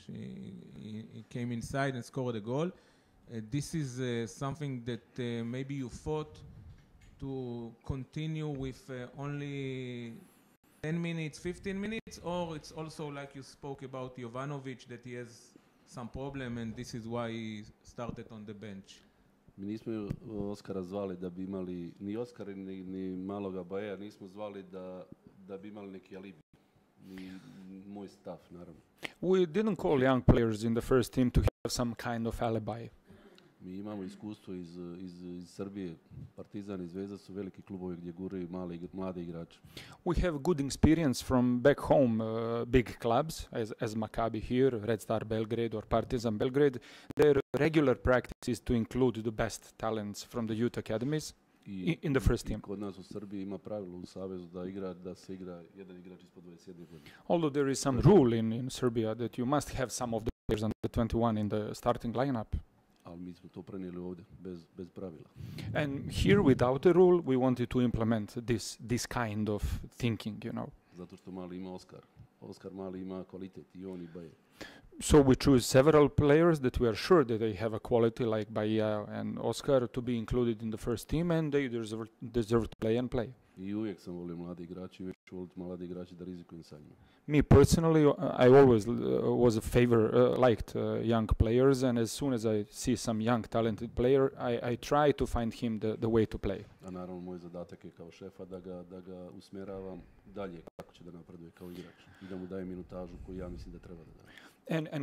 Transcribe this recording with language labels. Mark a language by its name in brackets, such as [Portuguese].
[English] He came inside and scored a goal. This is something that maybe you thought to continue with only 10 minutes, 15 minutes, or it's also like you spoke about Jovanovic, that he has some problem and this is why he started on the bench? [Serbian] Mi nismo Oskara zvali da bi imali, ni Oskar ni maloga Baja, nismo zvali da bi imali neki alibi. Ni moj stav, naravno. [English] We didn't call young players in the first team to have some kind of alibi. [Serbian] Mi imamo iskustvo iz Srbije. Partizan i Zvezda su veliki klubovi gdje guraju mlade igrače. [English] We have good experience from back home, big clubs, as Maccabi here, Red Star Belgrade or Partizan Belgrade. Their regular practice is to include the best talents from the youth academies in the first team. [Serbian] Kod nas u Srbiji ima pravilo u savezu da se igra jedan igrač ispod 21 godine. [English] Although there is some rule in Serbia that you must have some of the players under 21 in the starting lineup. [Serbian] Ali mi smo to prenijeli ovdje, bez pravila. [English] And here, without a rule, we wanted to implement this kind of thinking, you know. [Serbian] Zato što mali ima Oskar. Oskar Mali ima kvalitet i on i Baje. [English] So we choose several players that we are sure that they have a quality like Bahia and Oscar to be included in the first team, and they deserve to play and play. [Serbian] I uvijek sam volio mladi igrači, uvijek ću voliti mladi igrači da rizikujem sa njima. [English] Me personally, I always was a liked young players, and as soon as I see some young talented player, I try to find him the way to play. [Serbian] A naravno moj zadatak je kao šefa da ga usmjeravam dalje kako će da napreduje kao igrač i da mu dajem minutažu koju ja mislim da treba da daje.